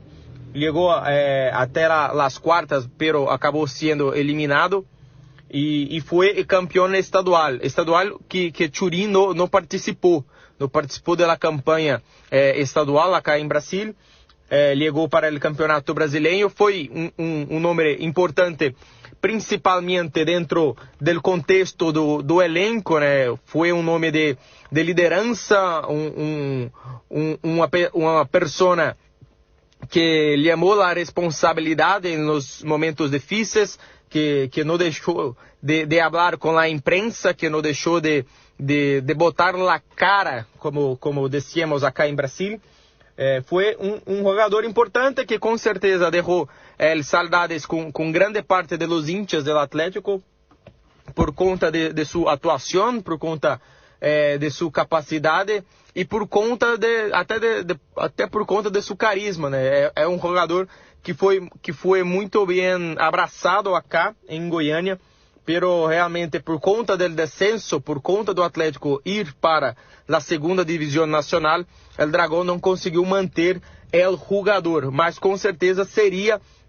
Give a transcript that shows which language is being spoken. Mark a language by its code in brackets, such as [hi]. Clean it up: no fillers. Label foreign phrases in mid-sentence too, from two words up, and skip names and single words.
[es] Llegó hasta las cuartas, pero acabó siendo eliminado, y fue campeón estadual que Churin no participó de la campaña estadual acá en Brasil. Llegó para el campeonato brasileño, fue un hombre importante principalmente dentro [pt] do contexto do elenco, né? Foi nome de liderança, uma [es] persona que llamó [pt] a responsabilidade nos momentos difíceis, que não deixou de hablar com a imprensa, que não deixou de botar [es] la cara, como decíamos acá [pt] em Brasil. Foi um jogador importante que com certeza deixou saudades com grande parte de [es] los hinchas [pt] do Atlético por conta de sua atuação, por conta de sua capacidade e por conta até por conta de seu carisma, né? É um jogador que foi muito bem abraçado acá em Goiânia, [es] pero realmente [pt] por conta do descenso, por conta do Atlético ir para a segunda divisão nacional, o Dragão não conseguiu manter o jogador, mas com certeza seria